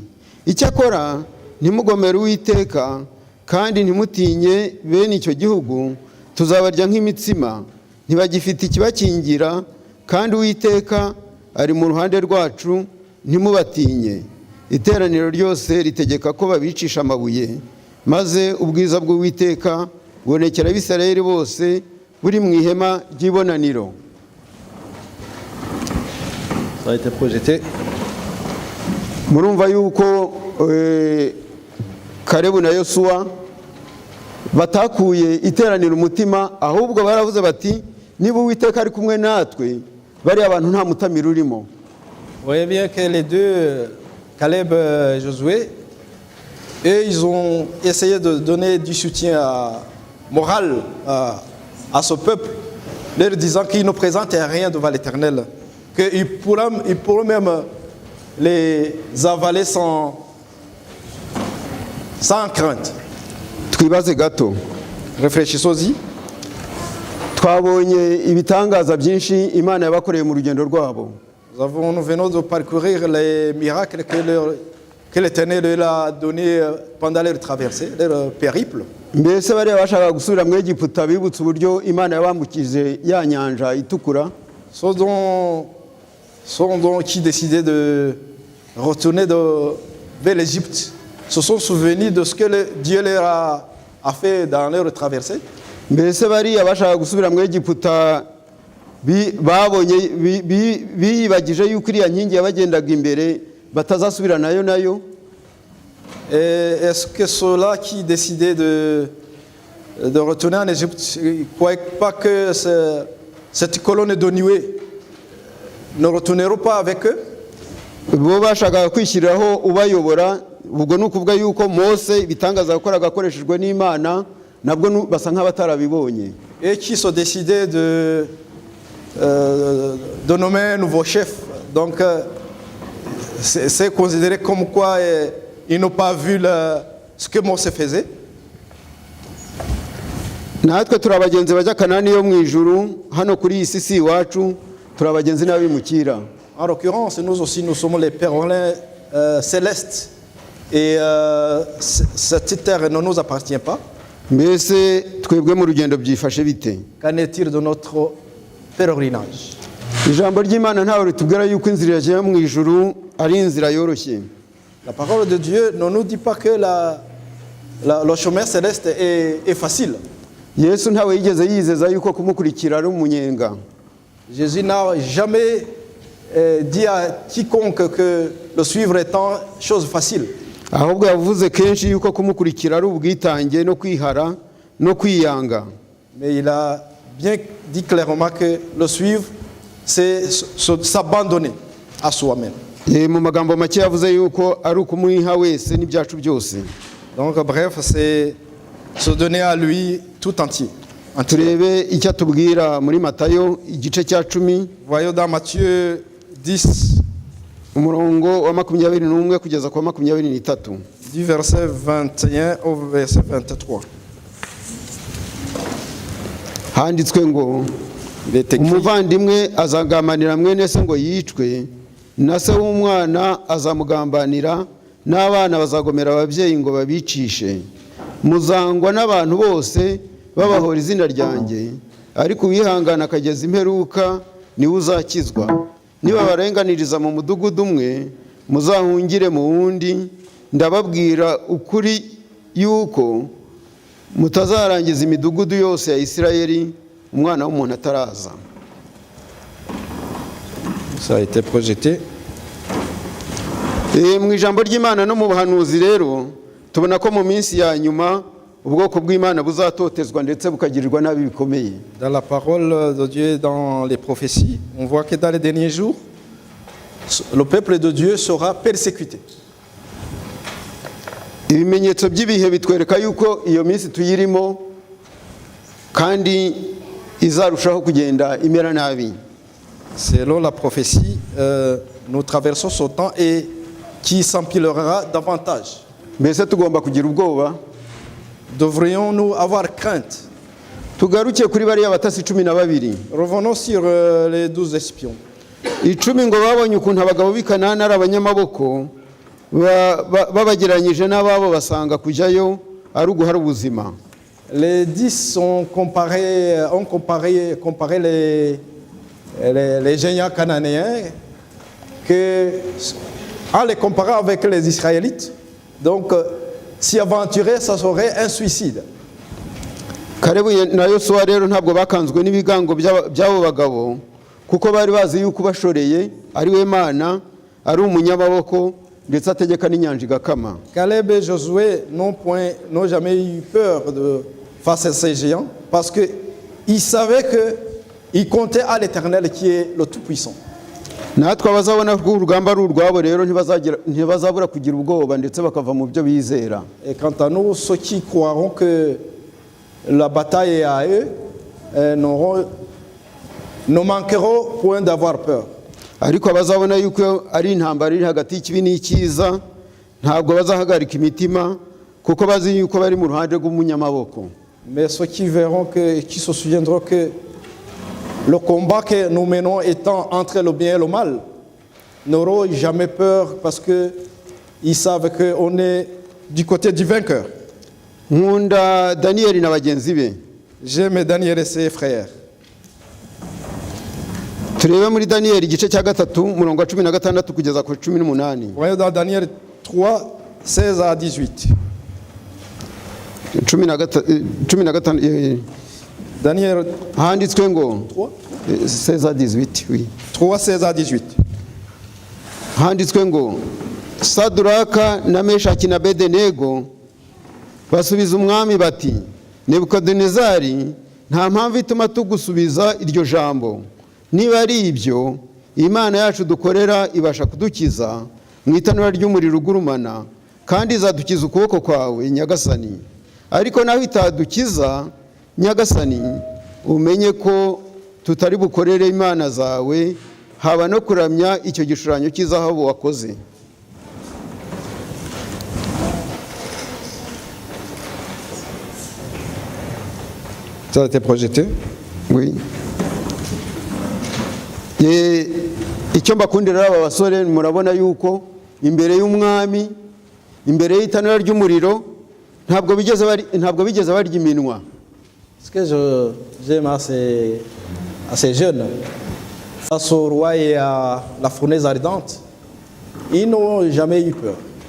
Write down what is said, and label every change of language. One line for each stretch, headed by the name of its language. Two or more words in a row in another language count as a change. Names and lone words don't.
Kinyarwanda: Icyakora ntimugomere Uwiteka kandi ntimutinye bene icyo gihugu, tuzabarya nk'imitsima, ntibagifite ikibakingira kandi Uwiteka ari mu ruhande rwacu, ntimubatinye. Iteraniro ryose ritegeka ko babicisha amabuye, maze ubwiza bw'Uwiteka bubonekera Abisirayeli bose buri mu ihema ry'ibonaniro.
French: Ça a été projeté.
Kinyarwanda: Murumva yuko Kalebu na Yosuwa batakuye iteraniro umutima, ahubwo baravuze bati niba Uwiteka ari kumwe natwe bari abantu nta mutamiro urimo.
French: Vous voyez bien que les deux, Caleb et Josué, eux, ils ont essayé de donner du soutien moral à ce peuple, leur disant qu'ils ne présentent rien devant l'Éternel, qu'ils pourront même les avaler sans crainte.
Kinyarwanda: Twibaze gato.
French: Réfléchissons-y.
Kinyarwanda: Twabonye ibitangaza byinshi Imana yabakoreye mu rugendo rwabo.
French: Nous venons de parcourir les miracles que l'Éternel leur a donnés pendant leur traversée, leur périple.
Kinyarwanda: Mbese bari bashaka gusubira mu Egiputa bibutse uburyo Imana yabambukije ya nyanja itukura.
French: Ceux qui décidaient de retourner vers l'Égypte se sont souvenus de ce que Dieu leur a fait dans leur traversée.
Kinyarwanda: Mbese bari bashaka gusubira mu Egiputa babonye biyibagije yuko iriya nkingi yabagendaga imbere batazasubira nayo.
French: Est-ce que ceux-là qui décidaient de retourner en Égypte ne croyaient pas que cette colonne de nuée ne retourneront pas avec eux?
Kinyarwanda: Bo bashaka kwishyiriraho ubayobora, ubwo nukuvuga yuko Mose bitangaza yakoraga akoreshejwe n'Imana nabwo basa nk'abatarabibonye.
French: Et qui sont décidés de nommer un nouveau chef. Donc c'est considéré comme quoi ils n'ont pas vu ce que Mose faisait.
Kinyarwanda: Natwe turabagenzi bajya Kanani yo mu ijuru, hano kuri iyi si iwacu turabagenzi n'abimukira.
French: En l'occurrence, nous aussi, nous sommes les pèlerins célestes. Et cette terre ne nous appartient pas.
Kinyarwanda: Mbese twebwe mu rugendo byifashe bite?
French: Qu'en est-il de notre pèlerinage?
Kinyarwanda: Ijambo ry'Imana ntawe ritubwira yuko inzira yagiye mu ijuru ari inzira yoroshye.
French: La parole de Dieu ne nous dit pas que le chemin céleste est facile.
Kinyarwanda: Yesu ntawe yigeze yizeza yuko kumukurikira ari umunyenga.
French: Jésus n'a jamais dit à quiconque que le suivre est une chose facile.
Kinyarwanda: Ahubwo yavuze kenshi yuko kumukurikira ari ubwitange no kwihara no kwiyanga.
French: Mais il a bien dit clairement que le suivre c'est s'abandonner à soi-même.
Kinyarwanda: Mu magambo make yavuze yuko ari ukumuha wese n'ibyacu byose.
French: Donc bref, c'est se donner à lui tout entier.
Kinyarwanda: Turebe icyo atubwira muri Matayo igice cya 10.
French: Voyons dans Matthieu 10
Kinyarwanda: umurongo wa 21 kugeza ku 23.
French: Du verset 21 au verset 23.
Kinyarwanda: Handitswe ngo umuvandimwe azagambanira mwene se ngo yicwe, na se w'umwana azamugambanira, n'abana bazagomera ababyeyi ngo babicishe. Muzangwa n'abantu bose babahora izina ryanjye, ariko uwihangana akageza imperuka niwe uzakizwa. Niba barenganiriza mu mudugudu umwe, muzahungire mu wundi. Ndababwira ukuri yuko mutazarangiza imidugudu yose ya Isirayeli umwana w'umuntu ataraza.
French: Ça a été projeté.
Kinyarwanda: Mu ijambo ry'Imana no mu buhanuzi rero tubona ko mu minsi ya nyuma ubwoko bw'Imana buzatotezwa ndetse bukagirirwa nabi bikomeye.
French: Dans la parole de Dieu, dans les prophéties, on voit que dans les derniers jours, le peuple de Dieu sera persécuté.
Kinyarwanda: Ibimenyetso by'ibihe bitwereka yuko iyo minsi tuyirimo kandi izarushaho kugenda imera nabi.
French: Selon la prophétie, nous traversons ce temps et qui s'empilera davantage.
Kinyarwanda: Mbese tugomba kugira ubwoba.
French: Devrions-nous avoir crainte?
Kinyarwanda: Tugaruke kuri bariya batasi 12.
French: Revenons sur les 12 espions.
Kinyarwanda: 10 ngo babonye ukuntu abagabo b'i Kanani ari abanyamaboko babageranyije n'ababo basanga kujyayo ari uguhara ubuzima.
French: Les 10 ont comparé les géants cananéens en les comparant avec les Israélites. Donc, s'y aventurer, ça serait un suicide.
Kinyarwanda: Kalebu na Yosuwa rero ntabwo bakanzwe n'ibigango by'abo bagabo kuko bari bazi yuko bashoreye ari we Mana, ari umunyamaboko ndetse ategeka n'inyanja igakama.
French: Caleb et Josué n'ont jamais eu peur face à ces géants parce qu'ils savaient qu'ils comptaient à l'Éternel qui est le Tout-Puissant.
Kinyarwanda: Natwe abazabona ko urugamba ari urwabo rero ntibazabura kugira ubwoba ndetse bakava mu byo bizera.
French: Et quant à nous, ceux qui croiront que la bataille est à eux, ne manqueront point d'avoir peur.
Kinyarwanda: Ariko abazabona yuko ari intambara iri hagati y'ikibi n'icyiza ntabwo bazahagarika imitima kuko bazi yuko bari mu ruhande rw'umunyamaboko.
French: Mais ceux qui verront qui se souviendront que le combat que nous menons étant entre le bien et le mal, n'auront jamais peur parce qu'ils savent qu'on est du côté du vainqueur.
Kinyarwanda: Nkunda Daniel na bagenzi be.
French: J'aime Daniel et ses frères.
Kinyarwanda: Turebe muri Daniel igice cya 3 murongo wa 16 kugeza ku 18.
French: Voyons dans Daniel 3, 16 à 18. 15 Daniel
Kinyarwanda: handitswe ngo 3,
French: 16 à 18, oui. 3, 16 à 18.
Kinyarwanda: Handitswe ngo Saduraka na Meshaki na Abedenego basubiza umwami bati, Nebukadinezari nta mpamvu ituma tugusubiza iryo jambo. Niba ari ibyo Imana yacu dukorera ibasha kudukiza mu itanura ry'umuriro ugurumana kandi izadukiza ukuboko kwawe Nyagasani. Ariko naho itadukiza Nyagasani, umenye ko tutari bukorere imana zawe haba no kuramya icyo gishushanyo cy'izahabu wakoze.
French: Ça a été projeté? Oui.
Kinyarwanda: Icyo mbakundira aba basore murabona yuko imbere y'umwami, imbere y'itanura ry'umuriro ntabwo bigeze barya iminwa.
French: Ce que j'aime à ces jeunes, face au roi et à la fournaise ardente, ils n'ont jamais eu peur.